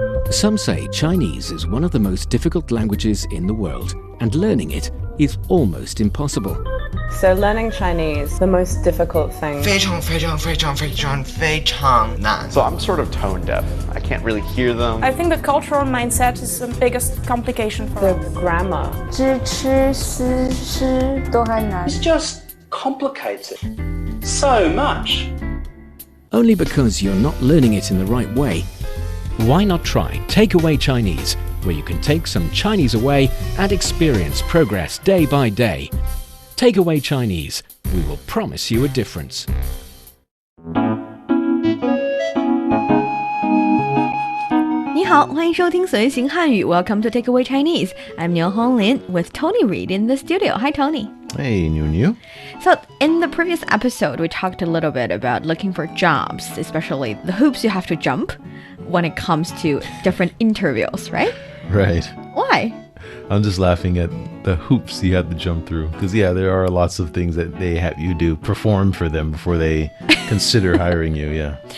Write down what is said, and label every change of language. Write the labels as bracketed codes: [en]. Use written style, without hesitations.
[en] Some say Chinese is one of the most difficult languages in the world, and learning it is almost impossible. So learning Chinese, the most difficult thing. [zh] 非常非常非常非常非常难 [en] So I'm sort of tone deaf. I can't really hear them. I think the cultural mindset is the biggest complication for The us. grammar. [zh] 知吃思诗都很难 [en] It's just complicated so much. Only because you're not learning it in the right way. Why not try Takeaway Chinese, where you can take some Chinese away and experience progress day by day. Takeaway Chinese, we will promise you a difference. [zh] 你好，欢迎收听随行汉语 [en] Welcome to Takeaway Chinese. I'm Niu Honglin with Tony Reid in the studio. Hi, Tony. Hey, Niuniu. So, in the previous episode, we talked a little bit about looking for jobs, especially the hoops you have to jump when it comes to different interviews, right? Right. Why? I'm just laughing at the hoops you have to jump through. Because, yeah, there are lots of things that they have you do, perform for them before they consider hiring you, yeah.